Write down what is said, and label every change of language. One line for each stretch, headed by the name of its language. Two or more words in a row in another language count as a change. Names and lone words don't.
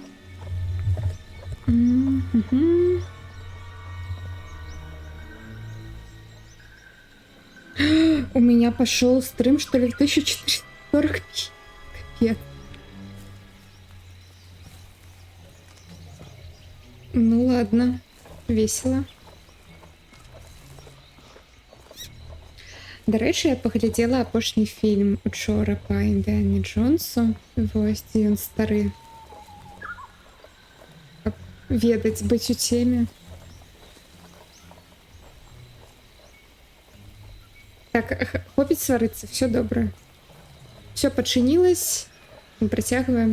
Russian: У меня пошел стрим, что ли, в 1440. Капец. Ну ладно, весело.
Belarusian: До рэчы, я паглядзела апошні фільм учора па Індыяне Джонсу. Вось, дзе ён стары. Каб ведаць, быць у теме. Так, хопіць сварыцца, все добра. Все пачынілось. Мы працягваем.